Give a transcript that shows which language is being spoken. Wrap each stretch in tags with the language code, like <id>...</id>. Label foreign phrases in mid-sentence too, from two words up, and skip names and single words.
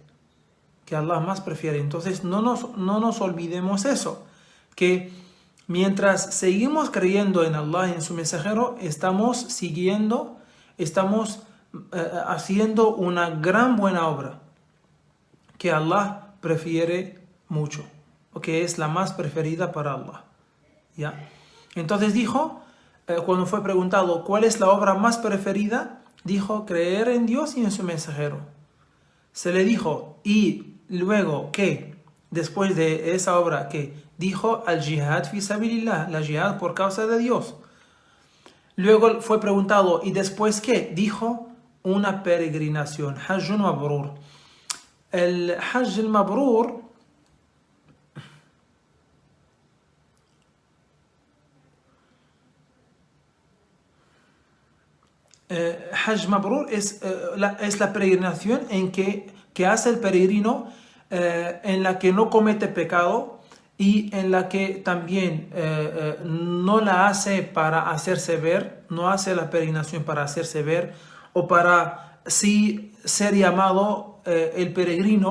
<es>Entonces no nos olvidemos eso, que mientras seguimos creyendo en Allah y en su mensajero, estamos haciendo una gran buena obra que Allah prefiere mucho, o que es la más preferida para Allah. ¿Ya? Entonces dijo, cuando fue preguntado cuál es la obra más preferida, dijo: creer en Dios y en su mensajero. Se le dijo: y luego, ¿qué? Después de esa obra, ¿qué? Dijo:</es> <ar>الجهاد في سبيل الله,</ar> <es>la jihad por causa de Dios. Luego fue preguntado: ¿y después qué? Dijo: una peregrinación,</es> <ar>حج مبرور.</ar> <es>El</es> <ar>الحج المبرور</ar> <es>es la peregrinación que hace el peregrino, en la que no comete pecado y en la que también no la hace para hacerse ver, no hace la peregrinación para hacerse ver o para sí ser llamado el peregrino.</es>